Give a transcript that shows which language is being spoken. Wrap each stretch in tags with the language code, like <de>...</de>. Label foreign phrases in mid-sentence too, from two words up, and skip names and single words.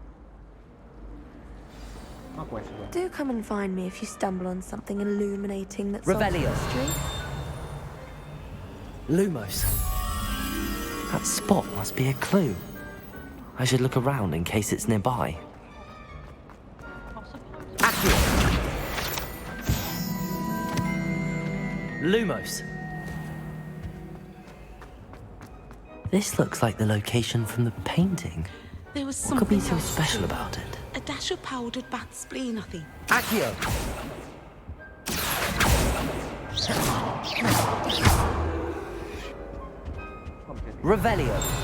<en>Do come and find me if you stumble on something illuminating that's Revelio. history. Lumos. That spot must be a clue. I should look around in case it's nearby. Accio. Lumos. This looks like the location from the painting. There was What could be something so else special too. about it? A dash of powdered bat spleen, I think. Accio. Revelio.</en>